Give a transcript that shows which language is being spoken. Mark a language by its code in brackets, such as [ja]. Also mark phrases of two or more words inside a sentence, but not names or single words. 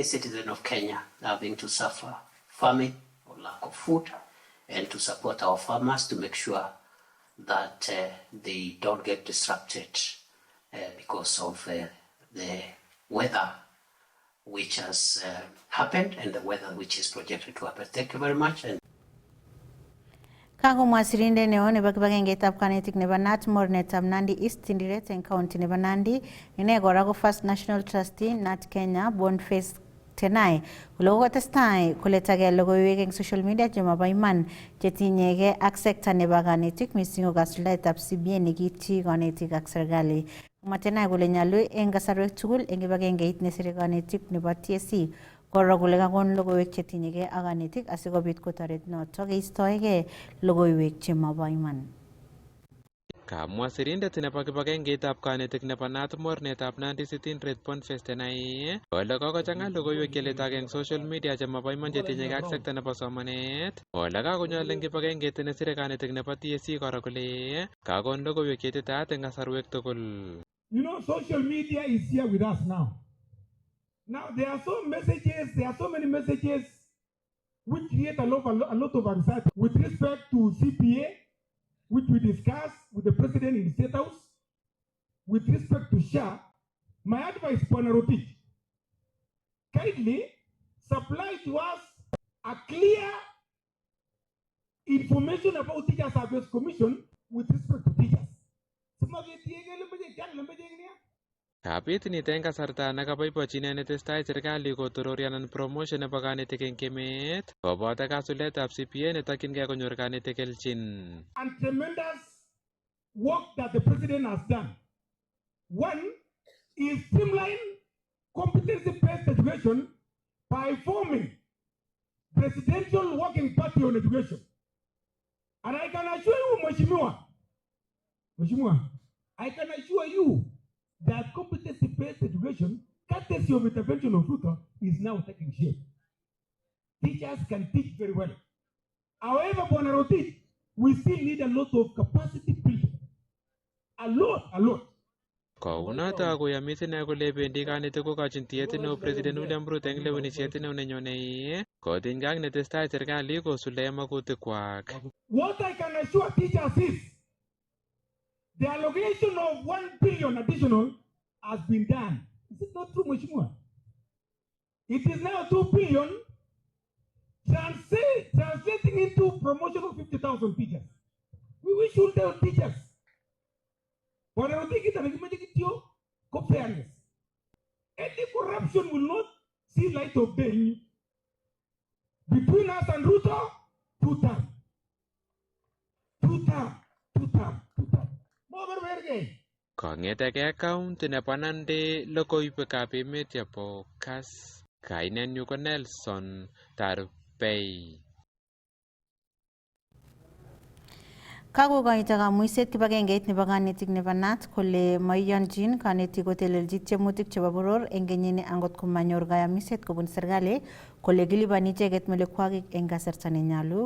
[en] citizen of Kenya having to suffer famine or lack of food, and to support our farmers to make sure that they don't get disrupted because of the weather which has happened and the weather which is projected to happen. Thank you very much. [kln] Kagomwa sirindet neo nebo kibagengeitab kanetik nebo Nat mornetab Nandi East Tindiret eng county nebo Nandi, ine kora ko [en] First National Trustee [kln] Nat Kenya Boniface Tenai kole kokotestai koletagei logoiwek eng [en] social media [kln] chemabo iman chetinyegei ak sekta nebo kanetik mising ko kasuldaetab CBA nekiityi kanetik ak serikali. Tenai kole nyalu eng kasarwek tugul eng kibagengeit nesire kanetik nebo TSC koro kole kakon logoiwek chetinyegei ak kanetik asikobit kotoret noto keistoegei logoiwek chemabo iman. Kamwa sirindet nebo kibagengeitab kanetik nebo Nat mornetab Nandi City Red Boniface Tenai kole kokochang'a logoiwek cheletog eng [en] social media [kln] chemabo iman chetinyegei ak sekta nebo somanet. Kole kakonyol eng kibagengeit nesire kanetik nebo TSC koro kole kakon logoiwek cheititaat eng kasarwek tugul. [en] You know, social media is here with us now. Now there are so many messages which create a lot of anxiety with respect to CPA, which we discussed with the president in the State House. With respect to SHA, my advice, Ponarotic, kindly supply to us a clear information about Teachers Service Commission with respect to teachers. [kln] Kapit nito eng kasarta nekaboibochi Nenetesetai serikali kotorori anan promotion nebo kanetik eng emet koboto kasuletab CPA netokyingei konyor kanetik kelchin. [en] And tremendous work that the president has done. One is streamline competency-based education by forming presidential working party on education. And I can assure you, Mheshimiwa, I can assure you that competency-based education, courtesy of intervention of Ruto, is now taking shape. Teachers can teach very well. However, Bonarotti, we still need a lot of capacity building. A lot. [kln] Kounoto koyomit ine kole bendi kanetik kokochin tiet neo President William Ruto eng lewenisiet neo nenyone kotinygei ak netesetai serikali kosuldae magutikwak. [en] What I can assure teachers is the allocation of 1 billion additional has been done. Is it not true, Mheshimiwa? It is now 2 billion translating into promotion of 50,000 teachers. We should tell teachers. But I think it's fairness. Any corruption will not see light of day. Between us and Ruto, 2 terms. 2 terms. [kln] Kong'etegei county nebo Nandi logoiwekab emet chebo Kass. Kainenyu ko Nelson Tarbei. Kakokoito kamuiset kibagengeit nebo kanetik nebo Nat kole maiyonchin kanetik kotelelchi tiemutik chebo boror eng kenyini angot komanyor kayamiset kobun serikali kole kilipani icheket melekwakik eng kasarta nenyolu.